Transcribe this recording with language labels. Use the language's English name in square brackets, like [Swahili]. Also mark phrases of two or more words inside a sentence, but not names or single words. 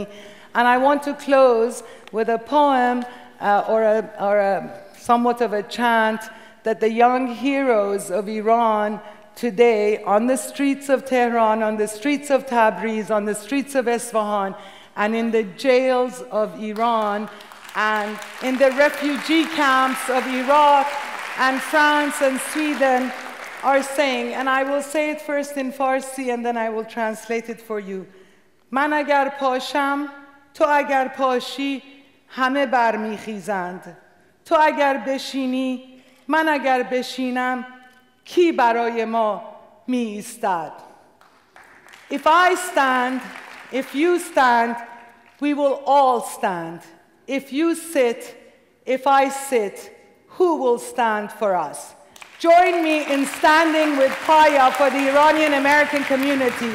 [English] And I want to close with a poem or somewhat of a chant that the young heroes of Iran today, on the streets of Tehran, on the streets of Tabriz, on the streets of Isfahan, and in the jails of Iran, and in the refugee camps of Iraq and France and Sweden are saying, and I will say it first in Farsi and then I will translate it for you. [Persian] من اگر پاشم، تو اگر پاشی، همه برمی‌خیزند. تو اگر بشینی، من اگر بشینم، کی برای ما می‌ایستد. [English] If I stand, if you stand, we will all stand. If you sit, if I sit, who will stand for us? Join me in standing with PAAIA for the Iranian American community.